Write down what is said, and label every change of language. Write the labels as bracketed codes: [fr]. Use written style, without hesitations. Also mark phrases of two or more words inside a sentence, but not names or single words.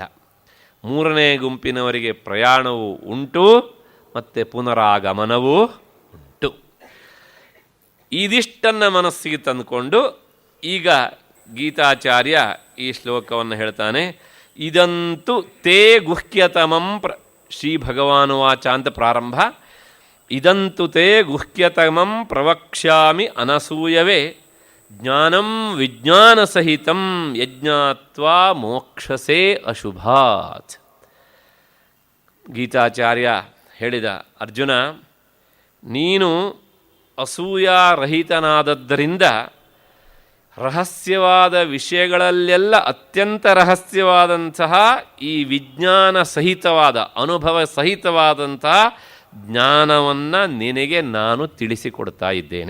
[kn] 3ನೇ ಗುಂಪಿನವರಿಗೆ ಪ್ರಯಾಣವೂ ಉಂಟು ಮತ್ತು ಪುನರಾಗಮನವೂ ಉಂಟು. ಇದಿಷ್ಟನ್ನು ಮನಸ್ಸಿಗೆ ತಂದುಕೊಂಡು ಈಗ ಗೀತಾಚಾರ್ಯ ಈ ಶ್ಲೋಕವನ್ನು ಹೇಳ್ತಾನೆ. [sa] ಇದಂತೂ ತೇ ಗುಹ್ಯತಮಂ ಶ್ರೀ ಭಗವಾನುವಾಚ [kn] ಅಂತ ಪ್ರಾರಂಭ. [sa] ಇದಂತು ತೇ ಗುಹ್ಯತಮಂ ಪ್ರವಕ್ಷ್ಯಾಮಿ ಅನಸೂಯವೇ ಜ್ಞಾನಂ ವಿಜ್ಞಾನ ಸಹಿತಂ ಯಜ್ಞಾತ್ವಾ ಮೋಕ್ಷಸೇ ಅಶುಭಾತ್. [kn] ಗೀತಾಚಾರ್ಯ ಹೇಳಿದ, ಅರ್ಜುನ, ನೀನು ಅಸೂಯಾರಹಿತನಾದದ್ದರಿಂದ ರಹಸ್ಯವಾದ ವಿಷಯಗಳಲ್ಲೆಲ್ಲ ಅತ್ಯಂತ ರಹಸ್ಯವಾದಂತಹ ಈ ವಿಜ್ಞಾನ ಸಹಿತವಾದ ಅನುಭವ ಸಹಿತವಾದಂತಹ ಜ್ಞಾನವನ್ನು ನಿನಗೆ ನಾನು ತಿಳಿಸಿಕೊಡ್ತಾ ಇದ್ದೇನೆ.